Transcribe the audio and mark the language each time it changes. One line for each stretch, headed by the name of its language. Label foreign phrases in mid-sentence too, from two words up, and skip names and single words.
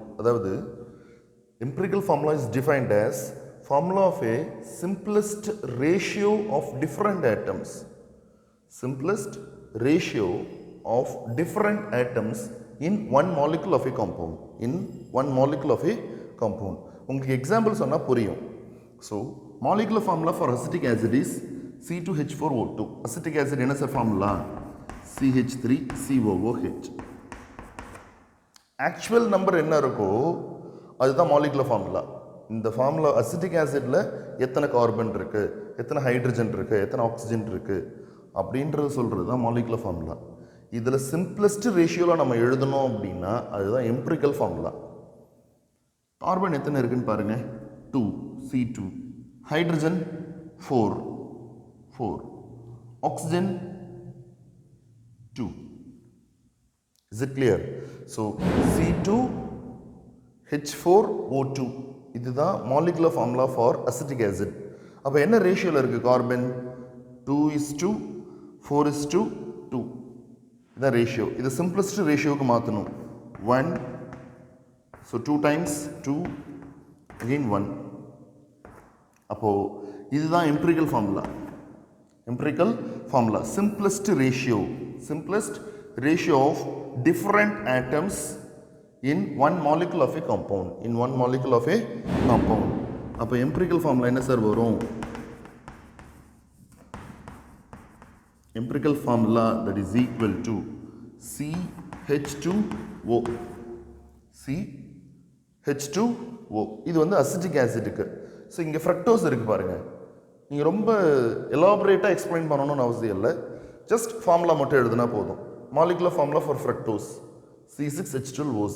English: அதாவது empirical formula is defined as formula of a simplest ratio of different atoms. Simplest ratio of different atoms in one molecule of a compound. In one molecule of a compound.
Tamil: உங்களுக்கு எக்ஸாம்பிள் சொன்னா புரியும்.
English: So, molecular formula for acetic acid is C2H4O2. Acetic acid
Tamil: என்ன சார் formula? CH3COOH.
English: Actual number
Tamil: என்ன இருக்கோ அதுதான்
English: molecular formula.
Tamil: இந்த
English: formula acetic acidல
Tamil: எத்தனை கார்பன் இருக்கு, எத்தனை ஹைட்ரஜன் இருக்கு, எத்தனை ஆக்சிஜன் இருக்கு அப்படின்றது சொல்றது தான்
English: molecular formula.
Tamil: இதில்
English: simplest ratioல
Tamil: நம்ம எழுதணும் அப்படின்னா அதுதான்
English: empirical formula.
Tamil: கார்பன் எத்தனை இருக்குன்னு பாருங்க, 2 C2, hydrogen 4, oxygen 2.
English: Is it clear? So C2H4O2 இதுதான் molecular formula for acetic acid.
Tamil: அப்போ என்ன ரேஷியோவில் இருக்குது கார்பன்? 2:4:2. இதான் ரேஷியோ. இது
English: simplest ratioவுக்கு
Tamil: மாற்றணும். 1,
English: so 2 times 2 again 1.
Tamil: அப்போது இதுதான்
English: empirical formula. Empirical formula, simplest ratio of different atoms in one molecule of a compound. In one molecule of a compound.
Tamil: அப்போ
English: empirical formula
Tamil: என்ன சார் வரும்?
English: Empirical formula that is equal to CH2O.
Tamil: CH2O. இது வந்து
English: acetic acidக்கு.
Tamil: ஸோ இங்கே ஃப்ரக்டோஸ் இருக்குது பாருங்கள். நீங்கள் ரொம்ப
English: elaborateஆக explain
Tamil: பண்ணணும்னு அவசியம் இல்லை.
English: just formula
Tamil: மட்டும் எழுதுனா போதும்.
English: molecular formula for fructose C6H12O6.